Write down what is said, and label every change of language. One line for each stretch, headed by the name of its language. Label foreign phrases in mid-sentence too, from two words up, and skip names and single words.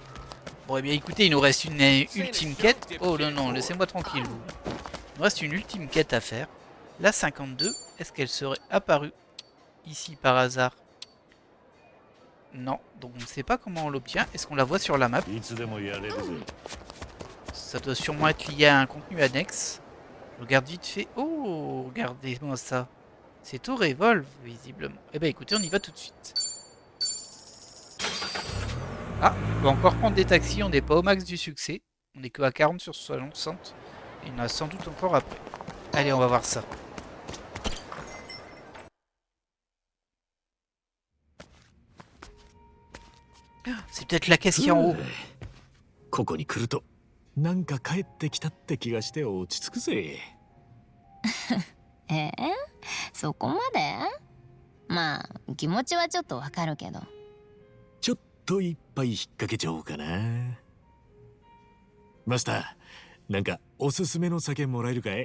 French: Bon, eh bien écoutez, il nous reste une ultime quête. Oh non, non, laissez-moi tranquille. Vous. Il nous reste une ultime quête à faire. La 52, est-ce qu'elle serait apparue? ici par hasard? Non, donc on ne sait pas comment on l'obtient. Est-ce qu'on la voit sur la map?
Japanese: いつでもやれるぜ
French: Ça doit sûrement être lié à un contenu annexe. Je regarde vite fait. Oh, regardez-moi ça. C'est au revolve, visiblement. Eh ben écoutez, on y va tout de suite. Ah, on peut encore prendre des taxis, on n'est pas au max du succès. On n'est que à 40 sur 60. Et il y en a sans doute encore après. Allez, on va voir ça. C'est peut-être la caisse qui est en haut.
Japanese: ここに来るとなんか帰ってきたって気がして落ち着くぜそこまで？まあ気持ちはちょっとわかるけど。ちょっと一杯引っ掛けちゃおうかなマスターなんかおすすめの酒もらえるかい